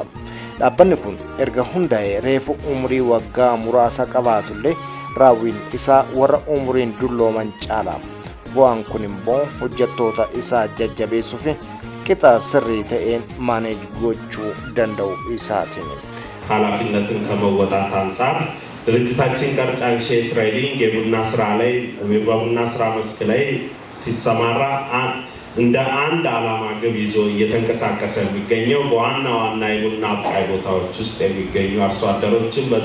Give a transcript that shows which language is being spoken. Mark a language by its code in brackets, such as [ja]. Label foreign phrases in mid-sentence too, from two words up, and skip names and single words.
[om] Dhaabbanni kun erga hundaa'ee reefu umurii waggaa muraasa qabaatullee raawwiin isaa warra umuriin dullooman caala. Bu'aan kun immoo hojjettoota isaa jajjabeessuu fi qixa sirrii ta'een maaneej gochuu danda'u isaatiin. [am] ኃላፊነትን ከመወጣት አንጻር ድርጅታችን ቀርጫንሼ ትሬዲንግ በቡና ስራ መስክ ላይ ሲሰማራ እንደ አንድ ዓላማ ግብ ይዞ እየተንቀሳቀሰ የሚገኘው በዋና ዋና የቡና አብቃይ ቦታዎች ውስጥ የሚገኙ አርሶ አደሮችን